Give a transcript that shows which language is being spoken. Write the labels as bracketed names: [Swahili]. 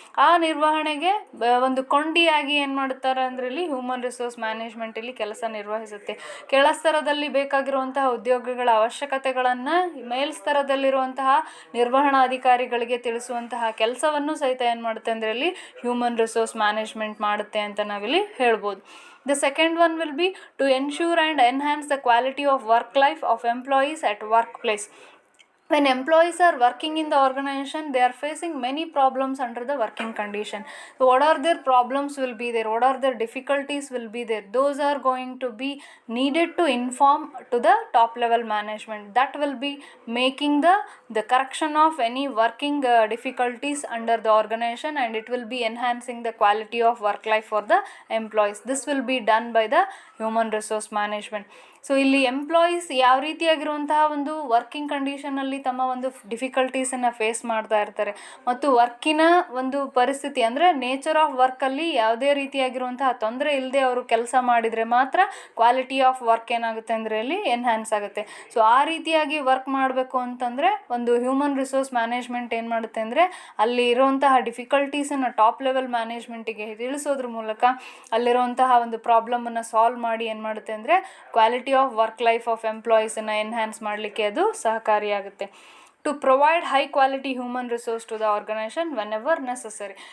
[Kannada] ಆ ನಿರ್ವಹಣೆಗೆ ಒಂದು ಕೊಂಡಿಯಾಗಿ ಏನು ಮಾಡುತ್ತಾರೆ ಅಂದರೆ ಇಲ್ಲಿ ಹ್ಯೂಮನ್ ರಿಸೋರ್ಸ್ ಮ್ಯಾನೇಜ್ಮೆಂಟಲ್ಲಿ ಕೆಲಸ ನಿರ್ವಹಿಸುತ್ತೆ. ಕೆಳಸ್ತರದಲ್ಲಿ ಬೇಕಾಗಿರುವಂತಹ ಉದ್ಯೋಗಿಗಳ ಅವಶ್ಯಕತೆಗಳನ್ನು ಮೇಲ್ಸ್ತರದಲ್ಲಿರುವಂತಹ ನಿರ್ವಹಣಾ ಅಧಿಕಾರಿಗಳಿಗೆ ತಿಳಿಸುವಂತಹ ಕೆಲಸವನ್ನು ಸಹಿತ ಏನು ಮಾಡುತ್ತೆ ಅಂದರೆ ಇಲ್ಲಿ ಹ್ಯೂಮನ್ ರಿಸೋರ್ಸ್ ಮ್ಯಾನೇಜ್ಮೆಂಟ್ ಮಾಡುತ್ತೆ ಅಂತ ನಾವಿಲ್ಲಿ ಹೇಳ್ಬೋದು. [English] The second one will be to ensure and enhance the quality of work life of employees at workplace. When employees are working in the organization, they are facing many problems under the working condition. So what are their problems will be there, what are their difficulties will be there, those are going to be needed to inform to the top level management. That will be making the correction of any working difficulties under the organization, and it will be enhancing the quality of work life for the employees. This will be done by the human resource management. [Kannada] So ಇಲ್ಲಿ employees ಯಾವ ರೀತಿಯಾಗಿರುವಂತಹ ಒಂದು working ಕಂಡೀಷನಲ್ಲಿ ತಮ್ಮ ಒಂದು ಡಿಫಿಕಲ್ಟೀಸನ್ನು face ಮಾಡ್ತಾ ಇರ್ತಾರೆ ಮತ್ತು ವರ್ಕಿನ ಒಂದು ಪರಿಸ್ಥಿತಿ ಅಂದರೆ ನೇಚರ್ ಆಫ್ ವರ್ಕಲ್ಲಿ ಯಾವುದೇ ರೀತಿಯಾಗಿರುವಂತಹ ತೊಂದರೆ ಇಲ್ಲದೆ ಅವರು ಕೆಲಸ ಮಾಡಿದರೆ ಮಾತ್ರ ಕ್ವಾಲಿಟಿ ಆಫ್ ವರ್ಕ್ ಏನಾಗುತ್ತೆ ಅಂದರೆ ಅಲ್ಲಿ ಎನ್ಹ್ಯಾನ್ಸ್ ಆಗುತ್ತೆ. ಸೊ ಆ ರೀತಿಯಾಗಿ ವರ್ಕ್ ಮಾಡಬೇಕು ಅಂತಂದರೆ ಒಂದು ಹ್ಯೂಮನ್ ರಿಸೋರ್ಸ್ ಮ್ಯಾನೇಜ್ಮೆಂಟ್ ಏನು ಮಾಡುತ್ತೆ ಅಂದರೆ ಅಲ್ಲಿ ಇರುವಂತಹ ಡಿಫಿಕಲ್ಟೀಸನ್ನು ಟಾಪ್ ಲೆವೆಲ್ ಮ್ಯಾನೇಜ್ಮೆಂಟಿಗೆ ತಿಳಿಸೋದ್ರ ಮೂಲಕ ಅಲ್ಲಿರುವಂತಹ ಒಂದು ಪ್ರಾಬ್ಲಮನ್ನು ಸಾಲ್ವ್ ಮಾಡಿ ಏನು ಮಾಡುತ್ತೆ ಅಂದರೆ quality of work life of ಎಂಪ್ಲಾಯೀಸನ್ನು enhance ಮಾಡಲಿಕ್ಕೆ ಅದು ಸಹಕಾರಿಯಾಗುತ್ತೆ. [English] To provide high quality human resource to the organization whenever necessary.